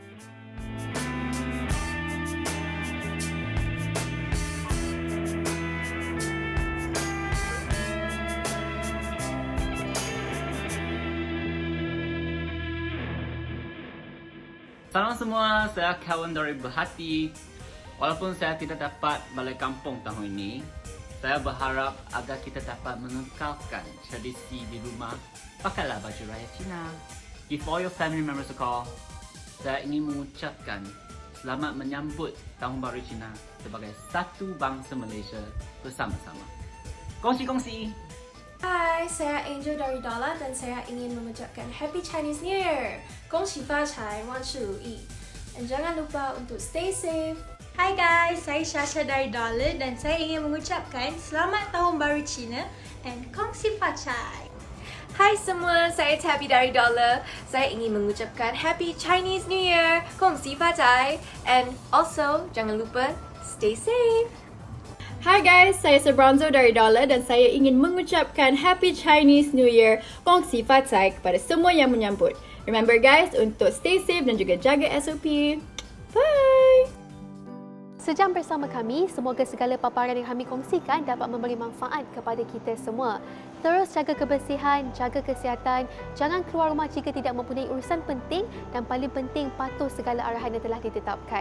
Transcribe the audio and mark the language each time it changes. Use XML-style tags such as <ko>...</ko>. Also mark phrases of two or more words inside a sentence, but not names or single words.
<ms>Salam semua, saya kawan dari Berhati. Walaupun saya tidak dapat balik kampung tahun ini, saya berharap agar kita dapat mengekalkan tradisi di rumah. Pakailah baju raya Cina.</ms> <en>Give all your family members a call.</en> <ms>Saya ingin mengucapkan selamat menyambut Tahun Baru Cina sebagai satu bangsa Malaysia bersama-sama. Kongsi-kongsi! Hai, saya Angel dari Dala dan saya ingin mengucapkan</ms> <en>Happy Chinese New Year.</en> <zh>恭喜发财，万事如意.</zh> <ms>Dan jangan lupa untuk</ms> <en>stay safe.</en> <ms>Hai guys, saya Shasha dari Dala dan saya ingin mengucapkan Selamat Tahun Baru Cina and</ms> <zh>恭喜发财.</zh> <ms>Hai semua, saya Tabby dari Dala. Saya ingin mengucapkan</ms> <en>Happy Chinese New Year.</en> <zh>恭喜发财.</zh> <en>And also,</en> <ms>jangan lupa</ms> <en>stay safe.</en> <ms>Hai guys, saya Sebronzo dari Dala dan saya ingin mengucapkan</ms> <en>Happy Chinese New Year,</en> <zh>恭喜发财</zh> <ms>kepada semua yang menyambut.</ms> <en>Remember guys,</en> <ms>untuk</ms> <en>stay safe</en> <ms>dan juga jaga SOP. Bye! Sejam bersama kami, semoga segala paparan yang kami kongsikan dapat memberi manfaat kepada kita semua. Terus jaga kebersihan, jaga kesihatan, jangan keluar rumah jika tidak mempunyai urusan penting dan paling penting patuh segala arahan yang telah ditetapkan.</ms>